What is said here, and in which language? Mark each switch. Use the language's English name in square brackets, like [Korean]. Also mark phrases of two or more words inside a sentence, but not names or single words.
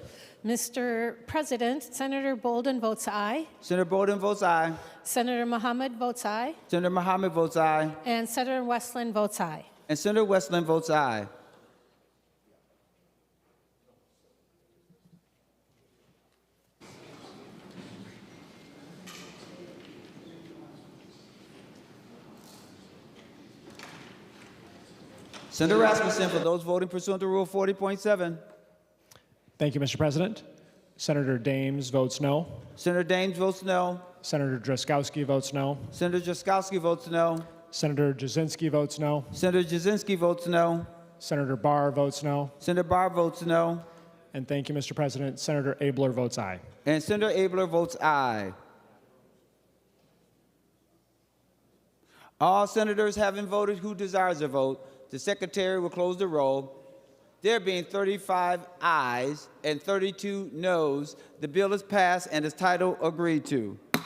[English] Mr. President, Senator Bolden votes aye. Senator Bolden votes aye. Senator Mohammed votes aye. Senator Mohammed votes aye. And Senator Westland votes aye. And Senator Westland votes aye. Senator Rasmussen, for those voting pursuant to Rule 40.7. Thank you, Mr. President. Senator Dames votes no. Senator Dames votes no. Senator Drazkowski votes no. Senator Drazkowski votes no. Senator Jasinski votes no. Senator Jasinski votes no. Senator Barr votes no. Senator Barr votes no. And thank you, Mr. President. Senator Abler votes aye. And Senator Abler votes aye. All senators having voted who desires a vote, the Secretary will close the roll. There being 35 ayes and 32 noes, the bill is passed and its title agreed to.